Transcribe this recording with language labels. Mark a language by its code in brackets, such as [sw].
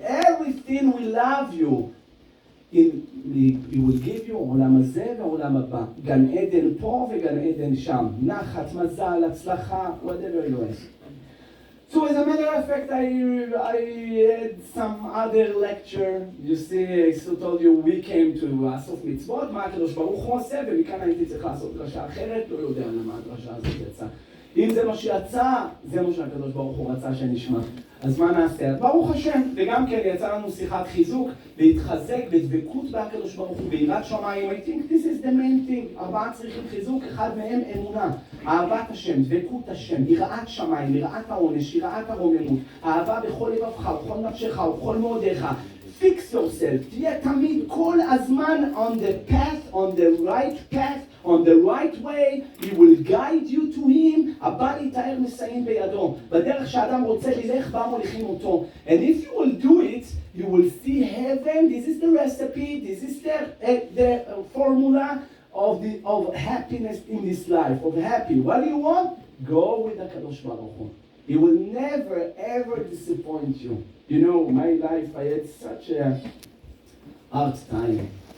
[en] Everything we love you. He will give you [he] עולם הזה ועולם הבא. גן עדן פה וגן עדן שם. נחת, מזל, הצלחה, [en] whatever you want. So as a matter of fact, I had some other lecture. You see, I told you we came to [he] אסוף מצוות, מה הקדוש ברוך הוא עושה, ומכאן הייתי צריך לעשות דרשה אחרת, לא יודע למה הדרשה הזאת יצאה. אם זה מה שיצא, זה מה שהקדוש ברוך הוא רצה שנשמע. אז מה נעשה? אז ברוך השם, וגם כן יצא לנו שיחת חיזוק, להתחזק בדבקות בהקדוש ברוך הוא, ביראת שמיים. [en] I think this is the main thing. [he] 4 צריכים חיזוק, אחד מהם אמונה. אהבת השם, דבקות השם, יראת שמיים, יראת העונש, יראת הרוממות, אהבה בכל לבבך, ובכל נפשך, ובכל מאודיך. [en] Fix yourself, [he] תהיה תמיד כל הזמן [en] on the path, on the right path, on the right way. He will guide you to him. [he] הבא להתאר מסיים בידו. בדרך שאדם רוצה ללך, בה מוליכים אותו. [en] And if you will do it, you will see heaven. This is the recipe. This is the formula of happiness in this life, of happy. What do you want? Go with the Kadosh Baruch Hu. He will never, ever disappoint you. You know, my life, I had such a hard time.